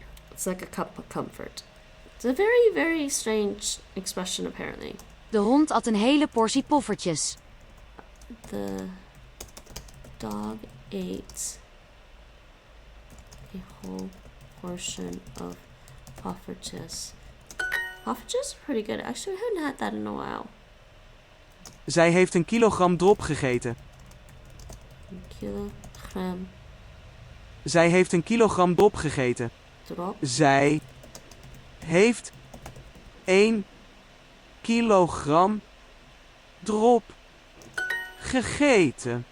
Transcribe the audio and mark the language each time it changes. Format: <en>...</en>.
<en>It's like a cup of comfort. It's a very, very strange expression, apparently.</en> <nl>De hond at een hele portie poffertjes.</nl> <en>The dog ate a whole portion of poffertjes. Poffertjes are pretty good. Actually, I haven't had that in a while.</en> <nl>Zij heeft een kilogram drop gegeten. Een kilogram Zij heeft een kilogram drop gegeten. drop. Zij heeft 1 kilogram drop gegeten.</nl>